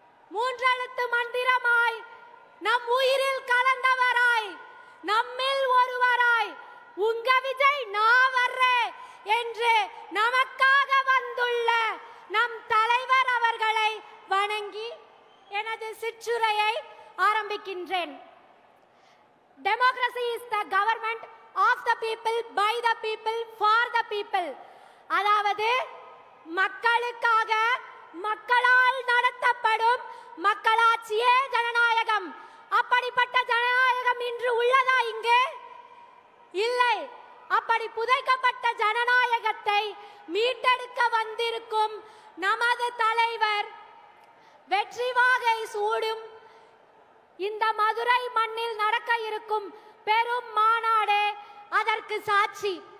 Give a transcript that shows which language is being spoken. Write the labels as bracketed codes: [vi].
[ta] மூன்றெழுத்து மந்திரமாய் நம் உயிரில் கலந்தவராய் நம்மில் ஒருவராய் உங்க விஜய் நான் வர்றேன் என்று நமக்காக வந்துள்ள நம் தலைவர் அவர்களை வணங்கி எனது சிற்றுரையை ஆரம்பிக்கின்றேன். [en] Democracy is the government of the people, by the people, for the people. [ta] அதாவது மக்களுக்காக மக்களால் நடத்தப்படும் மக்களாட்சியே ஜனநாயகம். அப்படிப்பட்ட ஜனநாயகம் இன்று உள்ளதா இங்கு? இல்லை. அப்படி புதைக்கப்பட்ட ஜனநாயகத்தை மீட்டெடுக்க வந்திருக்கும் நமது தலைவர் வெற்றி வாகை சூடும் இந்த மதுரை மண்ணில் நடக்க இருக்கும் பெரும் மாநாடே அதற்கு சாட்சி.